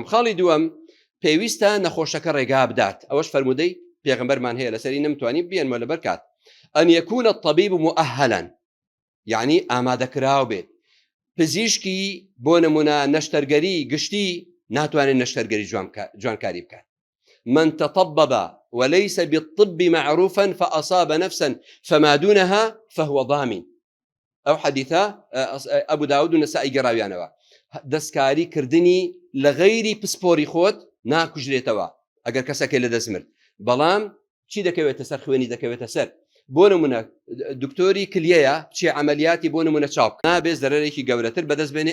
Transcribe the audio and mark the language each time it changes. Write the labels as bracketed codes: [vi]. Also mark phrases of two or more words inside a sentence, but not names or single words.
[ckb] خاڵی دووەم پێویستە نەخۆشەکە ڕێگا بدات. ئەوەش فەرمودەی پێغەمبەرمان هەیە لەسەری نەمتوانی بێنمە لەبەر کات [ar] ئەن یەکون الطبیب مؤهلا، [ckb] یعنی ئامادەکراو بێت. پزیشکی بۆ نمونە نەشتەرگەری گشتی ناتوانێت نەشتەرگەری جوانکاری بکات. [ar] من تطبب وليس بالطب معروفا فأصاب نفسا فما دونها فهو ضامن. أو حديثة أبو داود والنسائي [ckb] قراويانوا دەستکاری کردنی لە غەیری پسپۆری خۆت ناکوژرێتەوە ئەگەر کەسەکە لە دەست مرد. بەڵام چی دەکەوێتە سەر خوێنی دەکەوێتە سەر. بۆ نمونە دکتۆری کلیەیە چی عملیاتی بۆ نمونە چاوک نابێت زەرەرێکی گەورەتر بەدەست بێنێ.